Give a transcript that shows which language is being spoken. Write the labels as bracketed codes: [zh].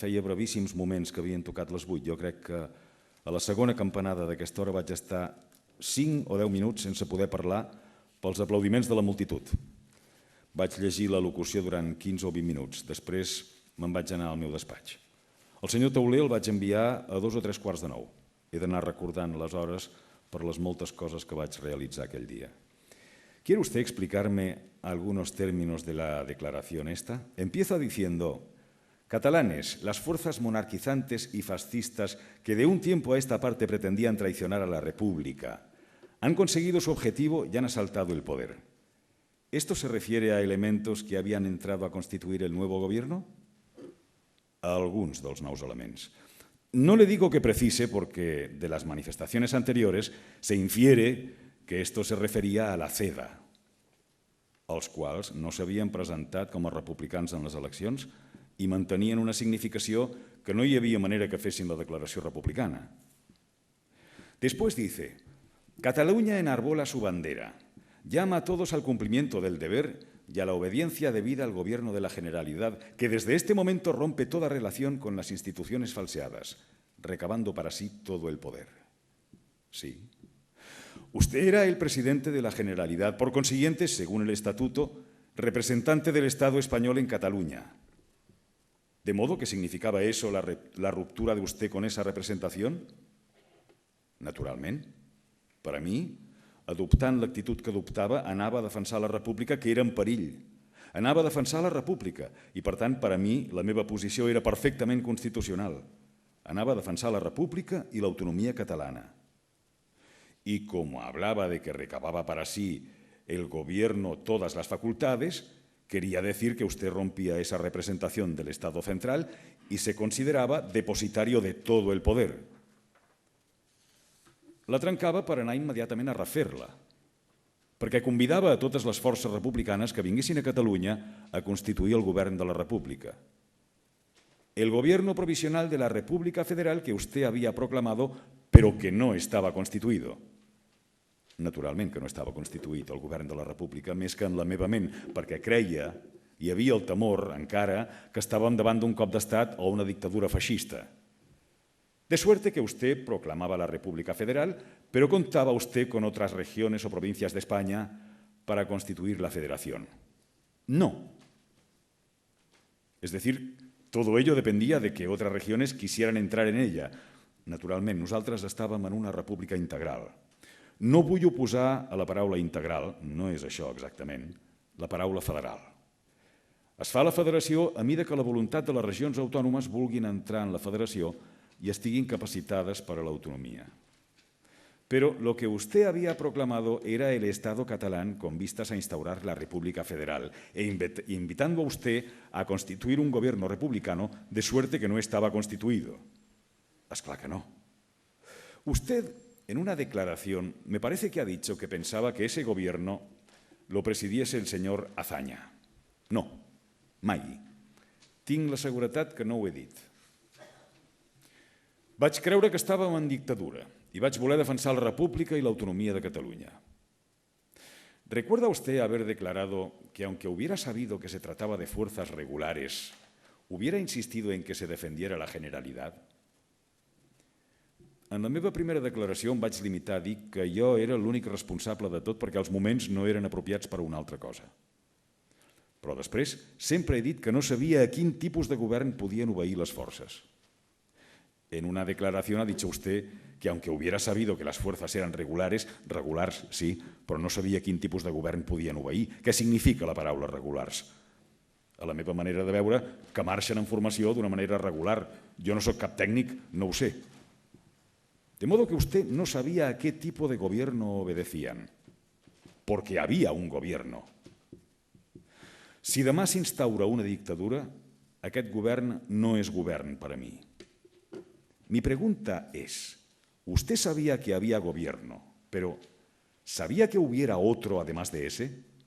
[ca] Feia brevíssims moments que havien tocat les 8. Jo crec que a la segona campanada d'aquesta hora vaig estar 5 o 10 minuts sense poder parlar pels aplaudiments de la multitud. Vaig llegir la locució durant 15 o 20 minuts. Després me'n vaig anar al meu despatx. El senyor Tauler el vaig enviar a 2 o 3 quarts de 9. He d'anar recordant les hores per les moltes coses que vaig realitzar aquell dia. [es] ¿Quiere usted explicarme algunos términos de la declaración esta? Empieza diciendo: catalanes, las fuerzas monarquizantes y fascistas que de un tiempo a esta parte pretendían traicionar a la República han conseguido su objetivo y han asaltado el poder. ¿Esto se refiere a elementos que habían entrado a constituir el nuevo gobierno? [ca] A alguns dels nous elements. [es] No le digo que precise porque de las manifestaciones anteriores se infiere que esto se referia a la CEDA, [ca] els quals no s'havien presentat com a republicans en les eleccions i mantenien una significació que no hi havia manera que fessin la declaració republicana. [es] Después dice: Cataluña enarbola su bandera, llama a todos al cumplimiento del deber y a la obediencia debida al Gobierno de la Generalidad, que desde este momento rompe toda relación con las instituciones falseadas, recabando para sí todo el poder. Sí. Usted era el presidente de la Generalidad, por consiguiente, según el Estatuto, representante del Estado español en Cataluña. ¿De modo que significava eso la ruptura de usted con esa representación? [ca] Naturalment. Per a mi, adoptant l'actitud que adoptava, anava a defensar la República, que era en perill. Anava a defensar la República i, per tant, per a mi, la meva posició era perfectament constitucional. Anava a defensar la República i l'autonomia catalana. [es] Y como hablaba de que recababa para sí el gobierno todas las facultades, quería decir que usted rompía esa representación del Estado central y se consideraba depositario de todo el poder. [ca] La trencava per anar immediatament a refer-la, perquè convidava a totes les forces republicanes que vinguessin a Catalunya a constituir el govern de la República. [es] El gobierno provisional de la República Federal que usted había proclamado, pero que no estaba constituido. [ca] Naturalment que no estava constituït el govern de la República, més que en la meva ment, perquè creia, hi havia el temor encara, que estàvem davant d'un cop d'estat o una dictadura feixista. [es] De suerte que usted proclamaba la República Federal, pero contaba usted con otras regiones o provincias de España para constituir la Federación. No. Es decir, todo ello dependía de que otras regiones quisieran entrar en ella. [ca] Naturalment, nosaltres estàvem en una república integral. No vull oposar a la paraula integral, no és això exactament, la paraula federal. Es fa la federació a mida que la voluntat de les regions autònomes vulguin entrar en la federació y estiguin capacitadas para la autonomía. [es] Pero lo que usted había proclamado era el Estado catalán con vistas a instaurar la República Federal e invitando a usted a constituir un gobierno republicano de suerte que no estaba constituido. [ca] Es clar que no. [es] Usted, en una declaración, me parece que ha dicho que pensaba que ese gobierno lo presidiese el señor Azaña. [ca] No, mai. Tinc la seguretat que no ho he dit. Vaig creure que estàvem en dictadura y vaig voler defensar la República y la autonomía de Cataluña. [es] ¿Recuerda usted haber declarado que, aunque hubiera sabido que se trataba de fuerzas regulares, hubiera insistido en que se defendiera la Generalidad? [ca] En la meva primera declaració em vaig limitar a dir que jo era l'únic responsable de tot perquè els moments no eren apropiats per a una altra cosa. Però després sempre he dit que no sabia a quin tipus de govern podien obeir les forces. [es] En una declaración ha dicho usted que aunque hubiera sabido que las fuerzas eran regulars, sí, [ca] però no sabia quin tipus de govern podien obeir. Què significa la paraula regulars? A la meva manera de veure, que marxen en formació d'una manera regular. Jo no soc cap tècnic, no ho sé. [es] De modo que usted no sabía a qué tipo de gobierno obedecían, porque había un gobierno. [ca] Si demà s'instaura una dictadura, aquest govern no és govern per a mi. [es] Mi pregunta es, usted sabía que había gobierno, pero ¿sabía que hubiera otro además de ese?